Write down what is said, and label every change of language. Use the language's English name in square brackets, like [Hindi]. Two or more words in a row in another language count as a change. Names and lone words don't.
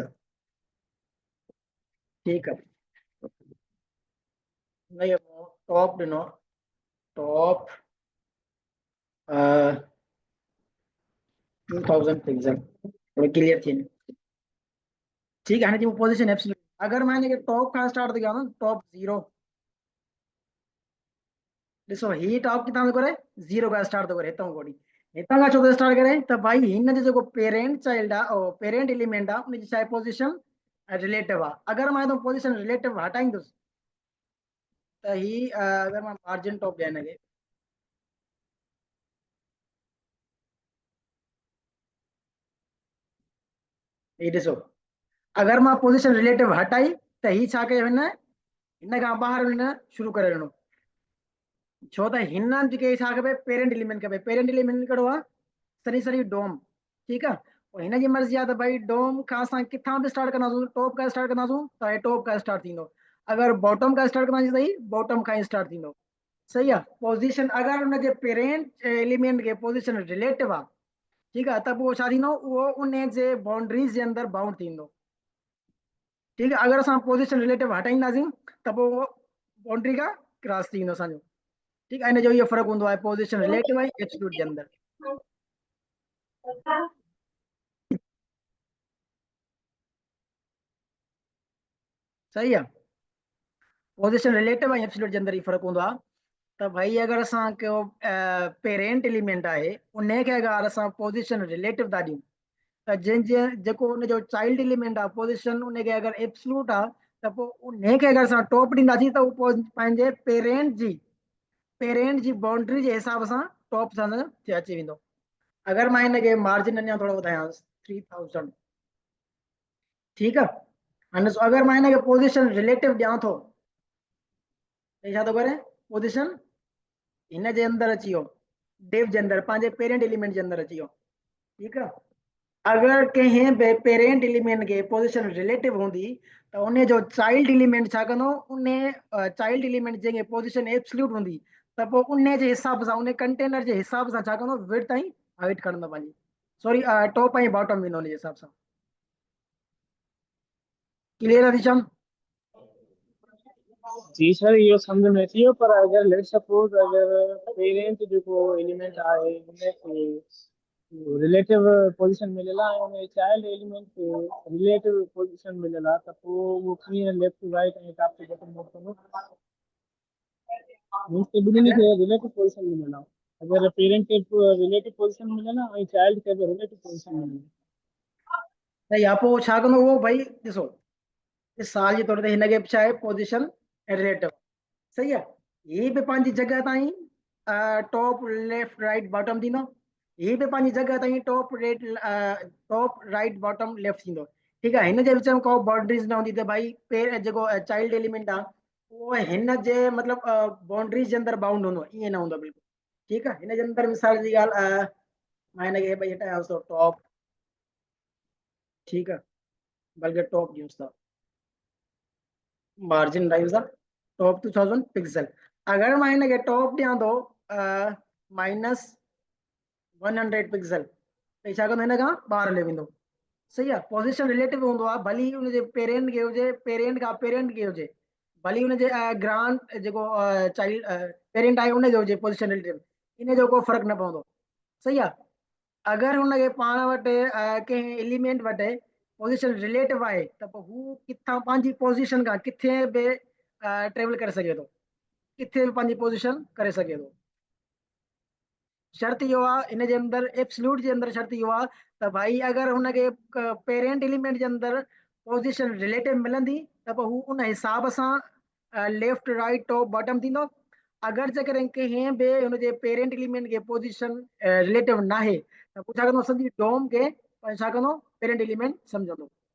[Hindi] ठीक है, [Sindhi] नहीं टॉप ॾिनो, [English] top 2000 pixel, [Sindhi] थोड़ी क्लियर थी। [Hindi] ठीक है, [Sindhi] हिन जी [English] position absolute. [Sindhi] अगर मां हिनखे टॉप खां स्टार्ट थो कयां न, [English] top 0, [Sindhi] ॾिसो ही टॉप किथां थो करे, 0 खां स्टार्ट थो करे, हितां कोडी हितां खां छो थो स्टार्ट करे, त भाई हिन जो जेको [English] parent child [Sindhi] आहे, ओ [English] parent element [Sindhi] आहे, उनजी छा [English] position relative [Sindhi] आहे। अगर मां हितां [English] position relative [Sindhi] हटाईंदुसि त ही अगर मां [English] margin top [Sindhi] ॾियां हिनखे, ही ॾिसो, अगर मां [English] position relative [Sindhi] हटाई त ही छा कयो, हिन खां ॿाहिरि हिन शुरू करे ॾिनो, छो त हिन जेके छा खपे, [English] parent element [Sindhi] खपे। [English] parent element [Sindhi] कहिड़ो आहे, सनी सनी डोम। [Hindi] ठीक है, [Sindhi] और हिन जी मर्ज़ी आहे त भाई डोम खां असां किथां बि स्टार्ट कंदासीं, टॉप खां स्टार्ट कंदासीं त हे टॉप खां स्टार्ट थींदो, अगर बॉटम खां स्टार्ट कंदासीं त ही बॉटम खां ही स्टार्ट थींदो। सही आहे। पोजीशन अगर हुनजे [English] parent element [Sindhi] के [English] position relative [Sindhi] आहे, ठीक आहे, त पोइ छा थींदो, उहो उन जे बाउंड्रीज जे अंदरि बाउंड थींदो। [Hindi] ठीक है, [Sindhi] अगर असां [English] position relative [Sindhi] हटाईंदासीं त पोइ उहो बाउंड्री खां क्रॉस थी वेंदो असांजो। [Hindi] ठीक है, [Sindhi] इन जो ये फर्क हूंदो आहे [English] position relative [Sindhi] ऐं एब्सोल्यूट जे अंदर। [Hindi] सही है, [English] position relative [Sindhi] ऐं एब्सोल्यूट जे अंदर ही फर्क हूंदो आहे। त भाई अगर असां को [English] parent element [Sindhi] आहे, उन खे अगर असां [English] position relative [Sindhi] था ॾियूं, त जंहिंजे जेको उनजो [English] child element [Sindhi] आहे, पोजीशन उनखे अगर एब्सोल्यूट आहे, त पोइ उन खे अगर असां टॉप ॾींदासीं त उहो पंहिंजे पेरेंट जी बाउंड्री जे हिसाब सां टॉप सां अची वेंदो। अगर मां हिनखे मार्जिन अञा थोरो वधायांसि 3000, ठीक आहे, हाणे अगर मां हिनखे [English] position relative [Sindhi] ॾियां थो, त छा थो करे, पोजीशन हिन जे अंदर अची वियो, डिव जे अंदर, पंहिंजे [English] parent element [Sindhi] जे अंदर अची वियो। [Hindi] ठीक है, [Sindhi] अगर कंहिं बि [English] parent element [Sindhi] के [English] position relative [Sindhi] हूंदी त उन जो [English] child element [Sindhi] छा कंदो, उन [English] child element [Sindhi] जंहिंखे [English] position absolute [Sindhi] हूंदी, त पोइ उन जे हिसाब सां, उन कंटेनर जे हिसाब सां छा कंदो, विड्थ ऐं हाइट खणंदो पंहिंजी, [English] sorry top [Sindhi] ऐं बॉटम वेंदो उन जे हिसाब सां। क्लियर आहे दिशा? जी सर, इहो सम्झ में अची वियो। पर अगर [English] let suppose [Sindhi] अगर पेरेंट जेको एलिमेंट आहे उनखे [English] relative position [Sindhi] मिलियल आहे, ऐं [English] child element [Sindhi] खे [English] relative position [Sindhi] मिलियल आहे, त पोइ उहो कीअं [English] left right [Sindhi] ऐं [English] top to bottom move [Sindhi] कंदो? मीन्स के ॿिन्हिनि खे [English] relative position [Sindhi] मिलियल आहे, अगर पेरेंट खे [English] relative position [Sindhi] मिलियल आहे ऐं चाइल्ड खे बि [English] relative position [Sindhi] मिलियल आहे। त या पोइ छा कंदो उहो, भाई ॾिसो, मिसाल जे तौर ते हिनखे छा आहे, [English] position relative, [Sindhi] सही आहे, ही बि पंहिंजी जॻह ताईं [English] top left right bottom [Sindhi] थींदो, ही बि पंहिंजी जॻह ताईं [English] top right bottom left [Sindhi] थींदो। ठीक आहे, हिन जे विच में को बाउंड्रीज न हूंदी, त भाई जेको [English] child element [Sindhi] आहे उहो हिन जे मतलब बाउंड्रीज जे अंदर बाउंड हूंदो, ईअं न हूंदो बिल्कुलु। ठीक आहे, हिन जे अंदर मिसाल जी ॻाल्हि, मां हिनखे भई हटायांसि थो टॉप, [Hindi] ठीक है, [Sindhi] बल्कि [English] top use [Sindhi] था, [English] margin rise the top 2000 pixel. [Sindhi] अगर मां हिनखे टॉप ॾियां थो -100 पिक्सल, त छा कंदो, हिन खां ॿाहिरि हली वेंदो। सही आहे, [English] position relative [Sindhi] हूंदो आहे, भली हुनजे पेरेंट खे हुजे, पेरेंट खां पेरेंट खे हुजे, भली हुनजे ग्रांड जेको [English] child parent [Sindhi] आहे उनखे हुजे [English] position relative, [Sindhi] इन जो को फर्क न पवंदो। सही आहे, अगर हुनखे पाण वटि कंहिं एलिमेंट वटि [English] position relative [Sindhi] आहे, त पोइ हू किथां पंहिंजी पोजीशन खां किथे बि ट्रेवल करे सघे थो, किथे बि पंहिंजी पोजीशन करे सघे थो। शर्त इहो आहे, इन जे अंदर एब्सोल्यूट जे अंदर शर्त इहो आहे त भाई अगर हुनखे [English] parent element [Sindhi] जे अंदर [English] position relative [Sindhi] मिलंदी, त पोइ हू उन हिसाब सां [English] left right top bottom [Sindhi] थींदो। अगर जेकॾहिं कंहिं बि हुनजे [English] parent element [Sindhi] के [English] position relative [Sindhi] न आहे, त पोइ छा कंदो, सॼी डोम खे छा कंदो, [English] parent element [Sindhi] सम्झंदो।